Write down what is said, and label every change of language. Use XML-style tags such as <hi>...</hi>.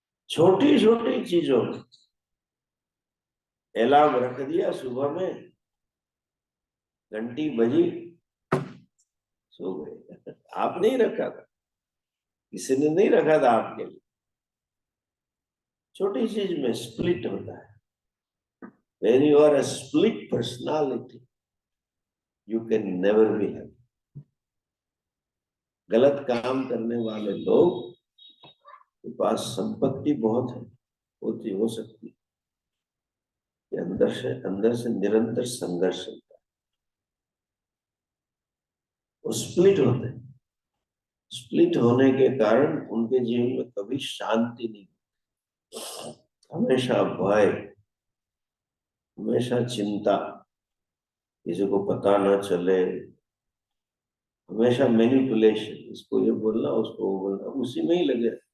<hi>छोटी छोटी चीजों में अलार्म रख दिया, सुबह में घंटी बजी, सो गए। आप नहीं रखा था, किसी ने नहीं रखा था आपके लिए। छोटी चीज में स्प्लिट होता है।</hi> <en>When you are a split personality, you can never be happy.</en> <hi>गलत काम करने वाले लोग के पास संपत्ति बहुत है, होती हो सकती है, अंदर से निरंतर संघर्ष होता है। वो स्प्लिट होते हैं। स्प्लिट होने के कारण उनके जीवन में कभी शांति नहीं, हमेशा भय, हमेशा चिंता, किसी को पता ना चले, हमेशा मैनिपुलेशन, इसको ये बोलना उसको वो बोलना, उसी में ही लगे।</hi>